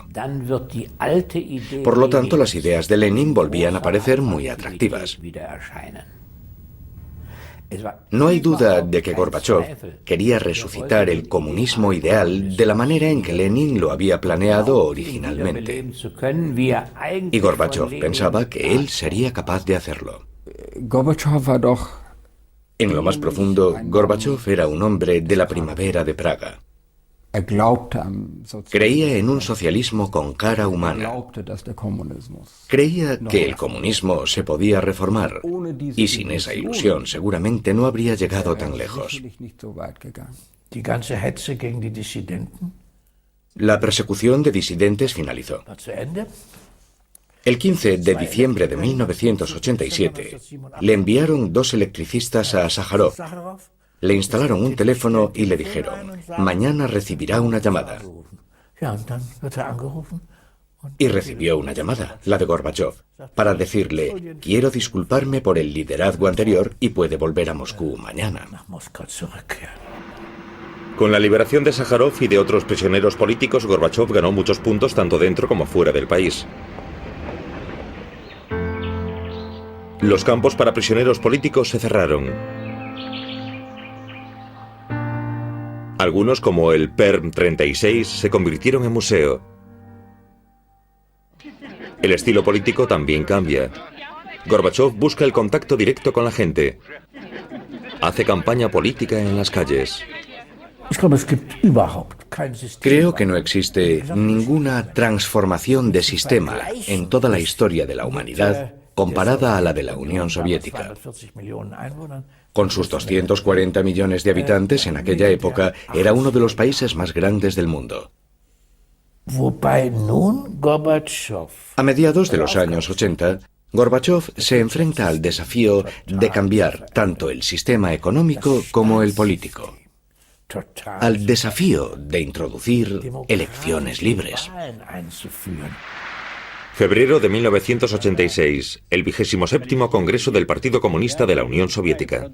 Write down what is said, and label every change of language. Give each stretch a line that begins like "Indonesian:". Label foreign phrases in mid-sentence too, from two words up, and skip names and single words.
Spanish: Por lo tanto, las ideas de Lenin volvían a parecer muy atractivas. No hay duda de que Gorbachev quería resucitar el comunismo ideal de la manera en que Lenin lo había planeado originalmente. Y Gorbachev pensaba que él sería capaz de hacerlo.
German: Gorbatschow war doch.
Spanish: En lo más profundo, Gorbachev era un hombre de la primavera de Praga.
German: Er glaubte am Sozialismus.
Spanish: Creía en un socialismo con cara humana.
German: Glaubte, dass der Kommunismus.
Spanish: Creía que el comunismo se podía reformar. Y sin esa ilusión seguramente no habría llegado tan lejos.
German: Sicherlich nicht so weit gegangen. Die ganze Hetze gegen die Dissidenten
Spanish: La persecución de disidentes finalizó.
German: war zu Ende.
Spanish: El 15 de diciembre de 1987 le enviaron 2 electricistas a Sájarov. Sacharow Le instalaron un teléfono y le dijeron: mañana recibirá una llamada.
German: ja, und dann wird angerufen.
Spanish: Y recibió una llamada, la de Gorbachev, para decirle: quiero disculparme por el liderazgo anterior y puede volver a Moscú mañana.
German: Nach Moskau zurückkehren.
Spanish: Con la liberación de Sájarov y de otros prisioneros políticos, Gorbachev ganó muchos puntos tanto dentro como fuera del país. Los campos para prisioneros políticos se cerraron. Algunos, como el Perm 36, se convirtieron en museo. El estilo político también cambia. Gorbachev busca el contacto directo con la gente. Hace campaña política en las calles.
German: Ich glaube, es gibt überhaupt kein System.
Spanish: Creo que no existe ninguna transformación de sistema en toda la historia de la humanidad comparada a la de la Unión Soviética.
German: 240 Millionen Einwohnern.
Spanish: Con sus 240 millones de habitantes en aquella época, era uno de los países más grandes del mundo.
German: Wobei nun Gorbatschow
Spanish: A mediados de los años 80, Gorbachev se enfrenta al desafío de cambiar tanto el sistema económico como el político. al desafío de introducir elecciones libres. Febrero de 1986, el 27º Congreso del Partido Comunista de la Unión Soviética.